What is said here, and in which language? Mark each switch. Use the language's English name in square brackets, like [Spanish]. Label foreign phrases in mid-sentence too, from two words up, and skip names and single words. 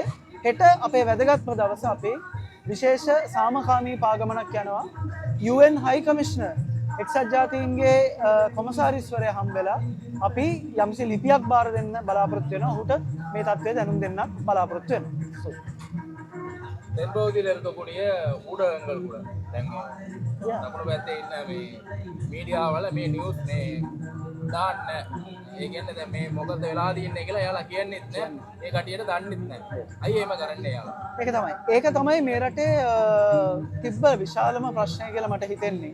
[Sinhala] හෙට අපේ වැදගත්ම දවස අපි විශේෂ සාමකාමී පාගමනක් යනවා. UN [English] high commissioner [Sinhala] එක්සත් ජාතීන්ගේ කොමසාරිස්වරයා හම්බෙලා අපි යම්සි ලිපියක් බාර දෙන්න බලාපොරොත්තු වෙනවා. ඔහුට මේ தත්ත්වය දැනුම් දෙන්නත් බලාපොරොත්තු වෙනවා. [Tamil] தென்பகுதியில் இருக்கக்கூடிய ஊடகங்கள் கூட நம்ம [Sinhala] පැත්තේ ඉන්න මේ මීඩියාවල මේ නිවුස් මේ දාන්න ඒ කියන්නේ මේ මොකද වෙලා තියෙන්නේ කියලා එයාලා කියන්නෙත් නෑ, ඒ කටියට දන්නෙත් නෑ. අයි එහෙම කරන්නේ එයාලා? ඒක තමයි මේ රටේ තිබ්බ විශාලම ප්‍රශ්නය කියලා මට හිතෙන්නේ.